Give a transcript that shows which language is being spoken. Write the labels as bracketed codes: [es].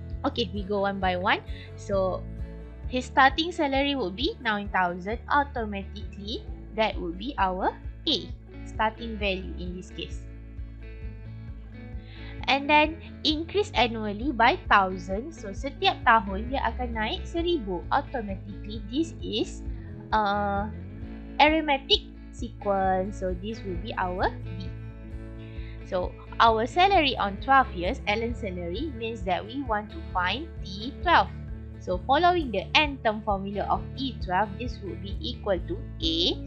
[en] Okay, we go one by one. So, his starting salary would be 9,000. Automatically, that would be our A, starting value in this case. And then increase annually by 1,000. [id] So setiap tahun dia akan naik 1,000. [en] Automatically this is arithmetic sequence. So this will be our B. So our salary on 12 years, Alan's salary, means that we want to find T12. So following the nth term formula of E12, this will be equal to A.